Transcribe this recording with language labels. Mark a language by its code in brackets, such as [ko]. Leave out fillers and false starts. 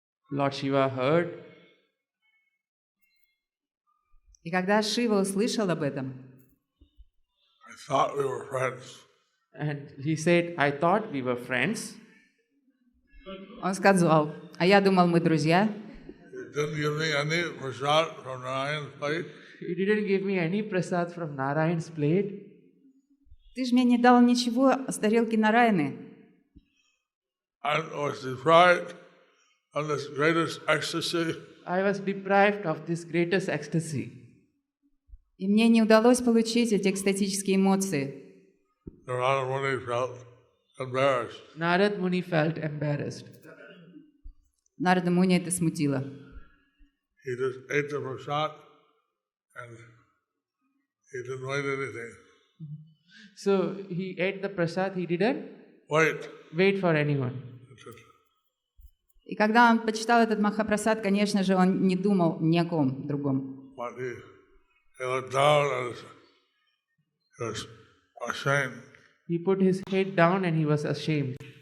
[en] Lord Shiva heard. [ru] И когда Шива услышал об этом, [en] I thought we were friends. And he said, I thought we were friends. [ru] он сказал, а я думал, мы друзья. [en] You didn't give me any prasad from Narayan's plate. You didn't give me any prasad from Narayan's plate. [ru] Ты же мне не дал ничего с тарелки Нараяны. [en] I was deprived of this greatest ecstasy. I was deprived of this greatest ecstasy. [ru] И мне не удалось получить эти экстатические эмоции. [en] Narada Muni felt embarrassed. Narad Muni felt embarrassed. [ru] Нарада Муни это смутило. [en] He just ate the prasad and he didn't wait anything. So he ate the prasad, he didn't Wait. for anyone. [ru] И когда он почитал этот Махапрасад, конечно же, он не думал ни о ком другом. [en] But he looked down and he was ashamed. He put his head down and he was ashamed.